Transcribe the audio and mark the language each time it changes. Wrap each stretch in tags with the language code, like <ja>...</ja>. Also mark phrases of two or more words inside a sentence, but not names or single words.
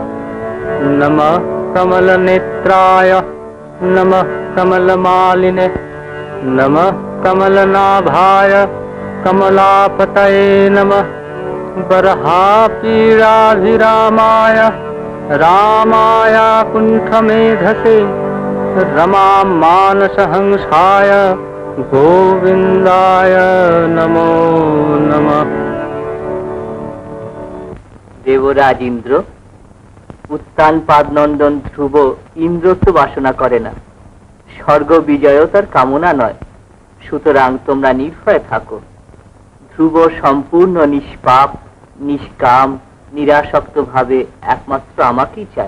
<sa>नमः कमलनेत्राय, नमः कमलमालिने, नमः कमलनाभाय, कमलापतये नमः। बर्हापीडाभिरामाय रामाय कुण्ठमेधसे, रमा मानसहंसाय गोविंदाय नमो नमः।</sa> <bn>দেবরাজ ইন্দ্র, উত্তান পাদনন্দন ধ্রুব ইন্দ্রত্ব বাসনা করে না, স্বর্গ বিজয় তার কামনা নয়। সুতরাং তোমরা নির্ভয়ে থাকো। ধ্রুব সম্পূর্ণ নিষ্পাপ, নিষ্কাম, নিরাসক্ত ভাবে একমাত্র আমাকেই চায়।</bn>